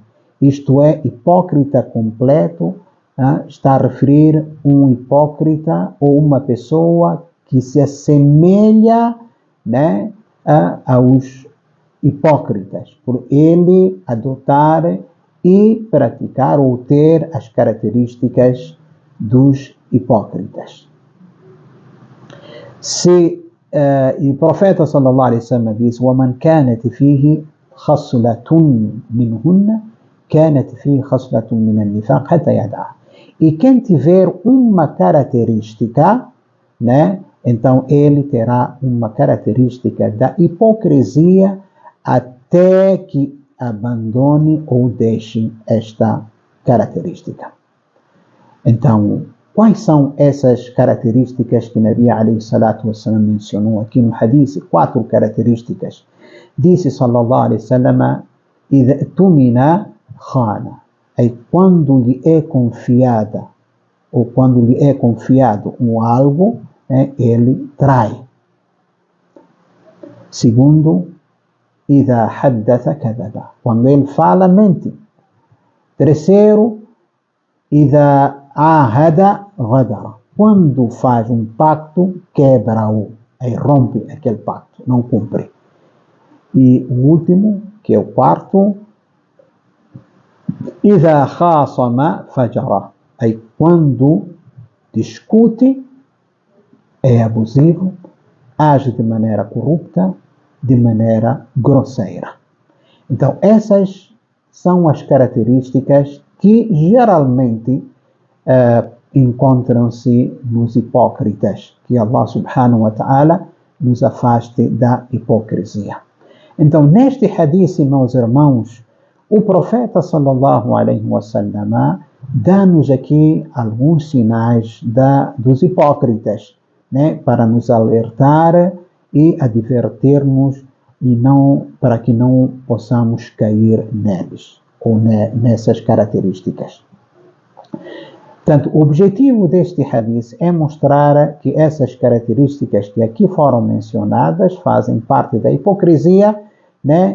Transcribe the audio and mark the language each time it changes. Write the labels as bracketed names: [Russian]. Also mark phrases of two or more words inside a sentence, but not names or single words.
[Portuguese] Isto é, hipócrita completo está a referir um hipócrita ou uma pessoa que se assemelha, né, aos hipócritas, por ele adotar e praticar ou ter as características dos hipócritas. E o profeta [Arabic] صلى الله عليه وسلم [Portuguese] diz: [Arabic] وَمَنْ كَانَتْ فِيهِ خَصْلَةٌ مِنْهُنَّ كَانَتْ فِيهِ خَصْلَةٌ مِنَ النِّفَاقِ حَتَّى يَدَعَهَا. [Portuguese] E quem tiver uma característica, né, então ele terá uma característica da hipocrisia até que abandone ou deixe esta característica. Então, quais são essas características que [Arabic] نبي عليه الصلاة والسلام [Portuguese] mencionou aqui no hadith? 4 características. Disse [Arabic] صلى الله عليه وسلم: إِذَا اؤْتُمِنَ خَانَ. [Portuguese] Aí quando lhe é confiada ou quando lhe é confiado algo, né, ele trai. Segundo, [Arabic] إِذَا حَدَّثَ كَذَبَ. [Portuguese] Quando ele fala, mente. Terceiro, [Arabic] إِذَا عَاهَدَ غَدَرَ. [Portuguese] Quando faz um pacto, quebra-o. Aí rompe aquele pacto, não cumpre. E o último, que é o quarto, [Arabic] إِذَا خَاصَمَ فَجَرَ. [Portuguese] Aí quando discute, é abusivo, age de maneira corrupta, de maneira grosseira. Então, essas são as características que geralmente encontram-se nos hipócritas, que [Arabic] الله سبحانه وتعالى [Portuguese] nos afaste da hipocrisia. Então, neste hadith, meus irmãos, o profeta [Arabic] صلى الله عليه وسلم [Portuguese] dá-nos aqui alguns sinais dos hipócritas, né, para nos alertar e advertir-nos para que não possamos cair neles ou nessas características. Portanto, o objetivo deste hadith é mostrar que essas características que aqui foram mencionadas fazem parte da hipocrisia, né?